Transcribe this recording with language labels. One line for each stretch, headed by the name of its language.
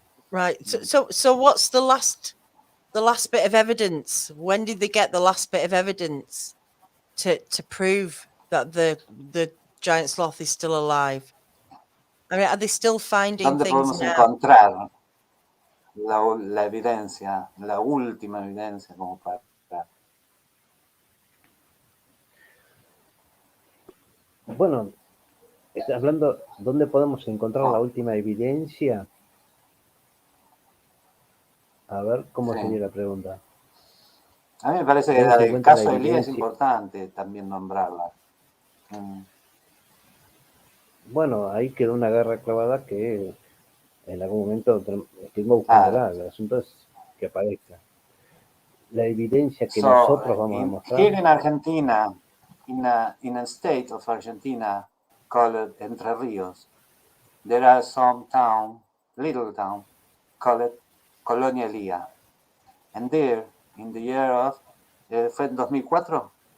English: Right. So what's the last bit of evidence? When did they get the last bit of evidence to prove that the giant sloth is still alive? I mean, are they still finding
Spanish: ¿Dónde
English: things
Spanish: podemos
English: now?
Spanish: encontrar la evidencia, la última evidencia como para... Bueno, hablando, ¿dónde podemos encontrar la última evidencia? A ver, ¿cómo sería la pregunta? A mí me parece que la del caso de Elías es importante también nombrarla. Bueno, ahí quedó una guerra clavada que en algún momento estuvimos buscándola. El asunto es que aparezca. La evidencia que nosotros vamos a mostrar.
English: Here in Argentina, in a state of Argentina called Entre Ríos, there are some little town called Colonia Elía. And there, in the year of,
Spanish: ¿fue en 2004?